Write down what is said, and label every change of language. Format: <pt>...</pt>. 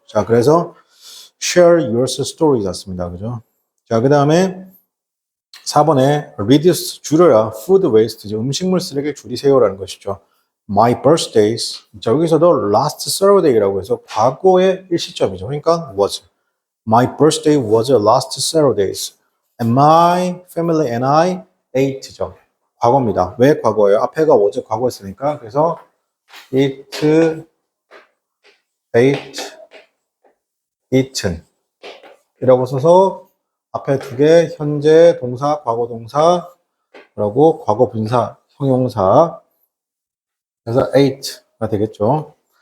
<ko>자 그래서</ko> <en>share your story</en> <ko>같습니다. 그죠? 자 그 다음에 4번에 reduce 줄여야</ko> <en>food waste</en> <ko>음식물 쓰레기를 줄이세요라는 것이죠.</ko> <en>My birthdays.</en> <ko>자, 여기서도</ko> <en>last Saturday</en> <ko>라고 해서 과거의 일시점이죠. 그러니까 was.</ko> <en>My birthday was last Saturdays. And my family and I ate죠.</en> <ko>과거입니다. 왜 과거예요? 앞에가 was 과거였으니까. 그래서</ko> <en>it, ate, eaten.</en> <ko>이라고 써서 앞에 두 개 현재 동사, 과거 동사, 그리고 과거 분사, 형용사. 그래서 ate가 되겠죠.</ko>